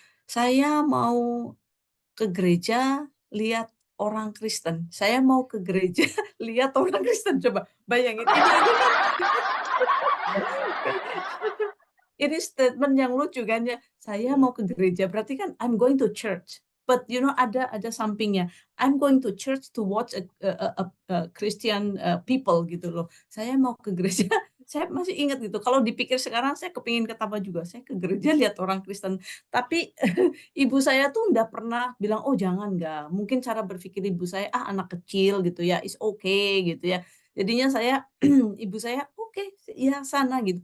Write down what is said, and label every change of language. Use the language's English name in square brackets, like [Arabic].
[Indonesian] Saya mau ke gereja lihat orang Kristen. Saya mau ke gereja lihat orang Kristen. Coba bayangin ini kan ini statement yang lucu kan ya. Saya mau ke gereja berarti kan [English] I'm going to church. But you know [Indonesian] ada sampingnya. [English] I'm going to church to watch a Christian people gitu loh. [Indonesian] Saya mau ke gereja. Saya masih ingat gitu. Kalau dipikir sekarang saya kepingin ketawa juga. Saya ke gereja lihat orang Kristen. Tapi ibu saya tuh nggak pernah bilang, oh jangan nggak. Mungkin cara berpikir ibu saya, ah anak kecil gitu ya, [English] is okay [Indonesian] gitu ya. Jadinya saya ibu saya, "Oke, ya sana," gitu.